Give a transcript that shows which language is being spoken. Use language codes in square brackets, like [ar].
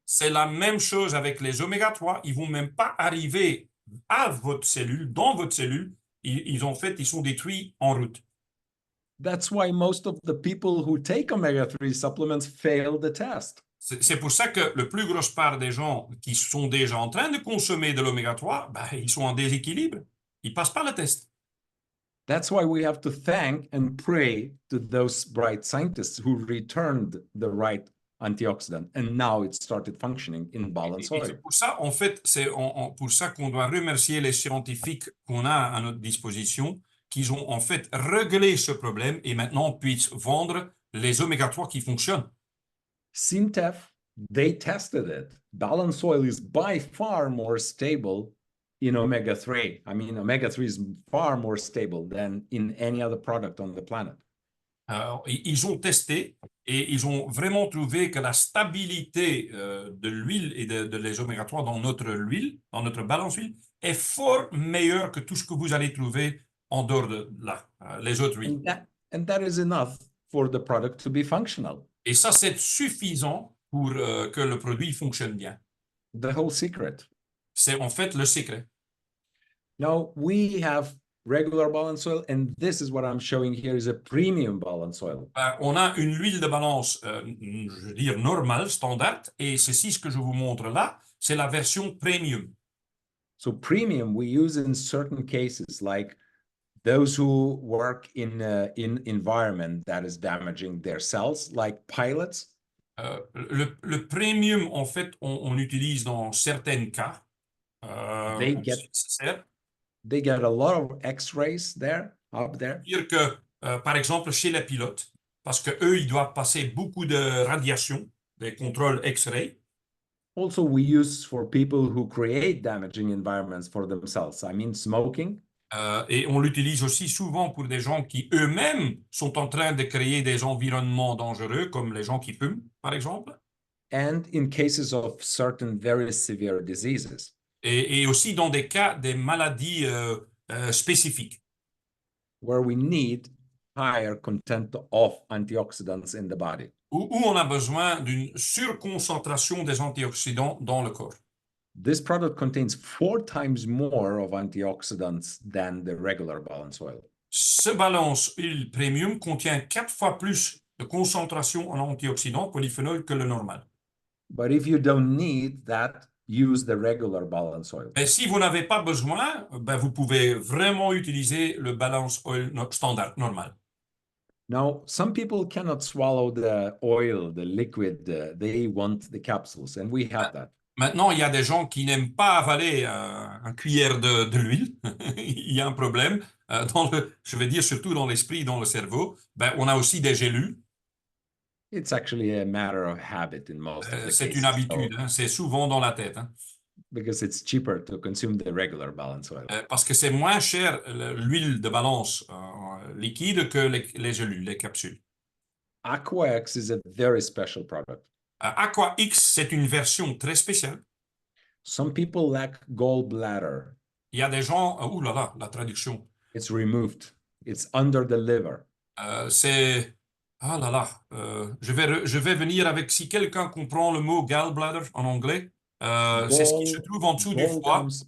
[fr] C'est la même chose avec les oméga 3. Ils vont même pas arriver à votre cellule, dans votre cellule. Ils sont détruits en route. [en] That's why most of the people who take omega-3 supplements fail the test. [fr] C'est pour ça que la plus grosse part des gens qui sont déjà en train de consommer de l'oméga 3, ben, ils sont en déséquilibre. Ils passent pas le test. [en] That's why we have to thank and pray to those bright scientists who returned the right antioxidant, and now it started functioning in balance oil. [fr] C'est pour ça, en fait, c'est pour ça qu'on doit remercier les scientifiques qu'on a à notre disposition, qui ont en fait réglé ce problème et maintenant puissent vendre les oméga 3 qui fonctionnent. [en] SIMTEF, they tested it. Balance oil is by far more stable in omega-3. I mean, omega-3 is far more stable than in any other product on the planet. [fr] Ils ont testé et ils ont vraiment trouvé que la stabilité de l'huile et de les oméga 3 dans notre huile, dans notre balance huile, est fort meilleure que tout ce que vous allez trouver en dehors de là. Les autres, oui. [en] And that is enough for the product to be functional. [fr] Et ça, c'est suffisant pour que le produit fonctionne bien. [en] The whole secret. [fr] C'est en fait le secret. [en] Now we have regular balance oil, and this is what I'm showing here is a premium balance oil. [fr] On a une huile de balance, je veux dire normale, standard, et ceci, ce que je vous montre là, c'est la version premium. [en] So premium we use in certain cases, like those who work in environment that is damaging their cells, like pilots. [fr] Le premium, en fait, on l'utilise dans certains cas. [en] They get a lot of X-rays there, up there. [fr] Dire que, par exemple, chez les pilotes, parce que eux, ils doivent passer beaucoup de radiation, des contrôles X-ray. [en] Also, we use for people who create damaging environments for themselves. I mean, smoking. [fr] Et on l'utilise aussi souvent pour des gens qui eux-mêmes sont en train de créer des environnements dangereux, comme les gens qui fument, par exemple. [en] And in cases of certain very severe diseases. [fr] Et aussi dans des cas des maladies spécifiques. [en] Where we need higher content of antioxidants in the body. [fr] Où on a besoin d'une surconcentration des antioxydants dans le corps. [en] This product contains 4 times more of antioxidants than the regular balance oil. [fr] Ce balance huile premium contient 4 fois plus de concentration en antioxydants polyphénols que le normal. [en] But if you don't need that, use the regular balance oil. [fr] Et si vous n'avez pas besoin, ben vous pouvez vraiment utiliser le balance oil standard, normal. [en] Now, some people cannot swallow the oil, the liquid, they want the capsules, and we have that. [fr] Maintenant, il y a des gens qui n'aiment pas avaler un cuillère de l'huile. Il y a un problème. Je vais dire surtout dans l'esprit, dans le cerveau. Ben, on a aussi des gélules. [en] It's actually a matter of habit in most of the cases. [fr] C'est une habitude, hein, c'est souvent dans la tête. Hein. [en] Because it's cheaper to consume the regular balance oil. [fr] Parce que c'est moins cher l'huile de balance liquide que les gélules, les capsules. [en] Aqua-X is a very special product. [fr] Aqua-X, c'est une version très spéciale. [en] Some people lack gallbladder. [fr] Il y a des gens, ouh là là, la traduction. [en] It's removed. It's under the liver. [fr] C'est, ah là là, je vais venir avec, si quelqu'un comprend le mot gallbladder en anglais, c'est ce qui se trouve en dessous du foie.